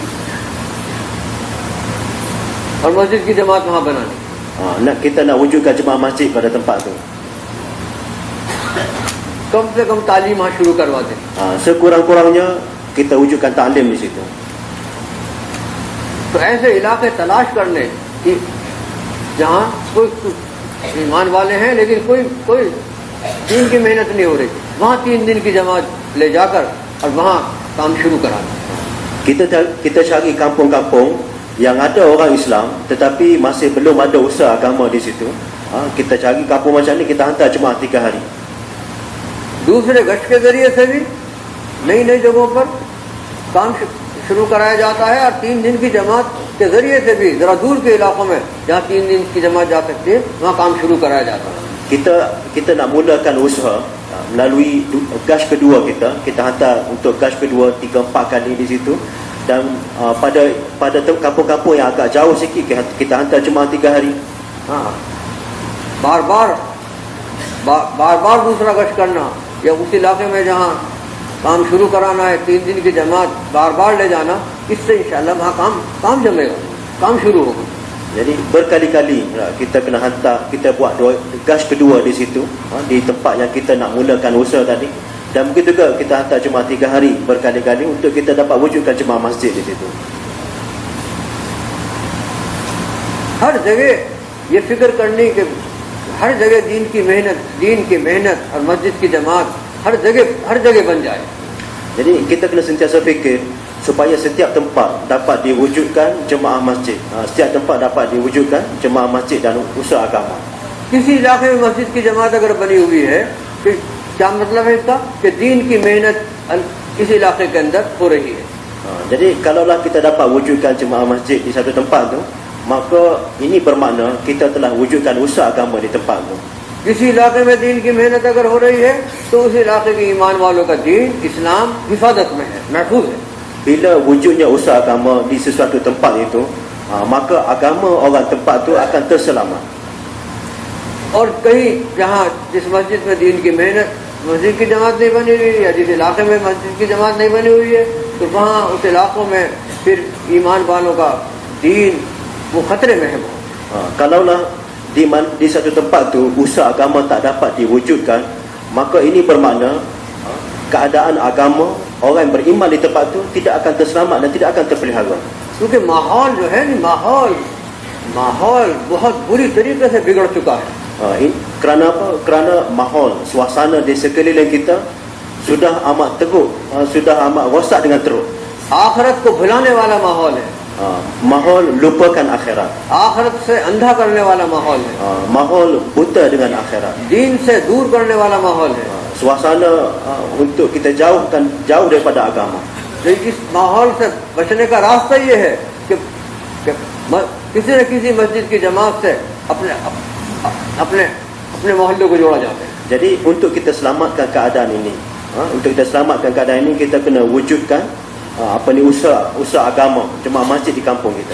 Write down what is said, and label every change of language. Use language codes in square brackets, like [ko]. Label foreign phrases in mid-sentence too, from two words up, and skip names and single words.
[hi] और मस्जिद की जमात वहाँ बनानी। [ms] Kita nak wujudkan jemaah masjid pada tempat tu. [hi] कम से कम तालीम वहाँ शुरू करवा दें। [ms] Sekurang-kurangnya kita wujudkan taklim di situ. [hi] तो ऐसे इलाके तलाश करने कि जहाँ कोई ईमान वाले हैं लेकिन कोई दिन की मेहनत नहीं हो रही, वहाँ 3 दिन की जमात ले जाकर और वहाँ काम शुरू कराना। [ms] Kita cari kampung-kampung yang ada orang Islam tetapi masih belum ada usaha agama di situ. Kita cari kampung macam ni, kita hantar jemaah 3 hari. [hi] दूसरे गश्त के जरिए से भी नई जगहों पर काम शुरू कराया जाता है और 3 दिन की जमात के जरिए से भी जरा दूर के इलाकों में जहाँ 3 दिन की जमात जा सकती है वहाँ काम शुरू कराया जाता है। [ms] Kita nak mulakan usaha melalui gas kedua kita hantar untuk gas kedua 3-4 kali di situ, dan pada kampung-kampung yang agak jauh sikit kita hantar jemaah 3 hari. [hi] बार दूसरा गश्त करना या उस इलाके में जहाँ काम शुरू कराना है 3 दिन की जमात बार ले जाना, इससे इंशाल्लाह वहाँ काम जमेगा, काम शुरू होगा। [ms] Jadi berkali-kali kita kena hantar, kita buat gas kedua di situ, di tempat yang kita nak mulakan usaha tadi, dan begitu juga kita hantar jemaah 3 hari berkali-kali untuk kita dapat wujudkan jemaah masjid di situ. [hi] हर जगह ये फिक्र करने के, हर जगह दीन की मेहनत और मस्जिद की जमात हर जगह बन जाए। [ms] Jadi kita kena sentiasa fikir supaya setiap tempat dapat diwujudkan jemaah masjid, setiap tempat dapat diwujudkan jemaah masjid dan usaha agama. [hi] किसी इलाके में मस्जिद की जमात अगर बनी हुई है, फिर क्या मतलब है इसका कि दीन की मेहनत इस इलाके के अंदर हो रही है। [ms] Jadi kalaulah kita dapat wujudkan jemaah masjid di satu tempat tu, maka ini bermakna kita telah wujudkan usaha agama di tempat tu. [hi] किसी इलाके में दीन की मेहनत अगर हो रही है तो उस इलाके के ईमान वालों का दीन इस्लाम हिफाजत में है, महफूज है। [ms] Bila wujudnya usaha agama di sesuatu tempat itu, maka agama orang tempat tu akan terselamat. [hi] और कहीं जहाँ जिस मस्जिद में दीन की मेहनत, मस्जिद की जमात नहीं बनी हुई है या जिस इलाके में मस्जिद की जमात नहीं बनी हुई है, तो वहाँ उस इलाकों में फिर ईमान वालों का दीन वो खतरे में है। [ms] Kalaulah di satu tempat tu usaha agama tak dapat diwujudkan, maka ini bermakna keadaan agama orang yang beriman di tempat tu tidak akan terselamat dan tidak akan terpelihara. [hi] क्योंकि माहौल जो है माहौल बहुत बुरी तरीके से बिगड़ चुका है। [ms] Kerana apa? Kerana mahol, suasana di sekeliling kita sudah amat teruk, sudah amat rosak dengan teruk. [hi] आखिरत को भुलाने वाला माहौल है, [ms] mahol lupakan akhirat, [hi] आखिरत से अंधा करने वाला माहौल है, [ms] mahol buta dengan akhirat, [hi] दीन से दूर करने वाला माहौल है। [ms] suasana untuk kita jauh daripada agama. [hi] लेकिन इस माहौल से बचने का रास्ता ये है कि कि किसी न किसी मस्जिद की जमात से अपने अपने अपने मोहल्ले को जोड़ा जाता है. [ms] Jadi untuk kita selamatkan keadaan ini, untuk kita selamatkan keadaan ini, kita kena wujudkan usaha agama jemaah masjid di kampung kita.